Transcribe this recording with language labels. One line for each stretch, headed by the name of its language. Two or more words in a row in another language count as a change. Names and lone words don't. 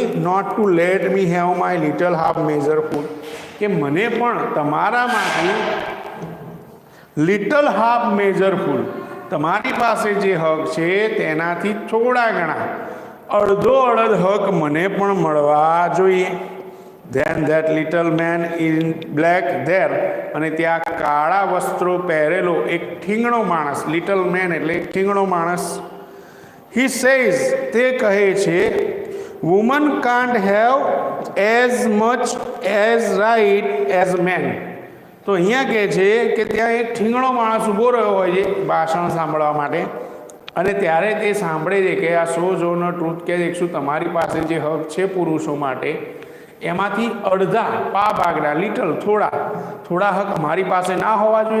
English: not to let me have my little half measure food,
Gujarati: કે મને પણ તમારામાંથી
English: little half measure food,
Gujarati: તમારી પાસે જે હક છે તેનાથી થોડા ઘણા, અડધો હક મને પણ મળવા જોઈએ.
English: Then that little man in black there,
Gujarati: અને ત્યાં કાળા વસ્ત્રો પહેરેલો એક ઠીંગણો માણસ,
English: little man
Gujarati: એટલે એક ઠીંગણો માણસ,
English: he says,
Gujarati: તે કહે છે,
English: woman can't have as much as right as men.
Gujarati: તો અહીંયા કહે છે કે ત્યાં એક ઠીંગણો માણસ ઊભો રહ્યો હોય છે ભાષણ સાંભળવા માટે, અને ત્યારે તે સાંભળે છે કે આ સો જોનો ટ્રુથ કે શું તમારી પાસે જે હક છે પુરુષો માટે એમાંથી અડધા પા ભાગના લિટલ થોડા હક મારી પાસે ના હોવા જોઈએ?